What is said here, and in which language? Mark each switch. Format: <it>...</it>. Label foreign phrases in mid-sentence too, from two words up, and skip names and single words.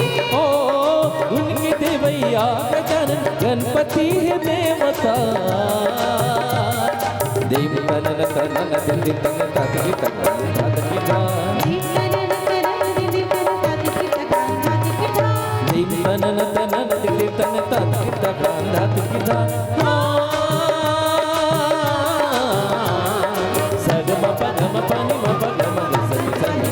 <hi>ओ उनके देवैया गजानन गणपति है देवता देव तनन तनन दिन तन ताति तन ताति तनन तनन दिल तन ताति तन ताति सग म पद म पनि म पद म सनि सनि</hi>